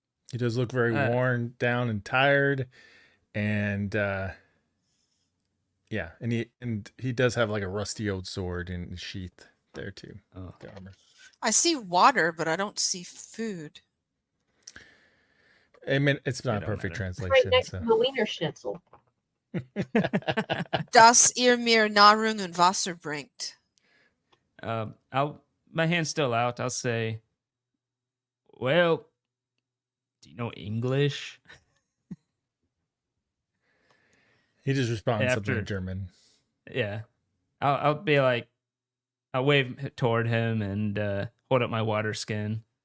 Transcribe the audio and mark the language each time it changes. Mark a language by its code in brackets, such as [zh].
[en] He does look very worn down and tired, and yeah, and he does have like a rusty old sword in the sheath there too. Oh, the armor. I see water, but I don't see food. I mean, it's not a perfect translation. Right next to the Wiener Schnitzel. [de] Das ihr mir Nahrung und Wasser bringt. [en] My hand's still out. I'll say, well, do you know English? He just responds something in German. Yeah. I'll be like, I'll wave toward him and hold up my water skin.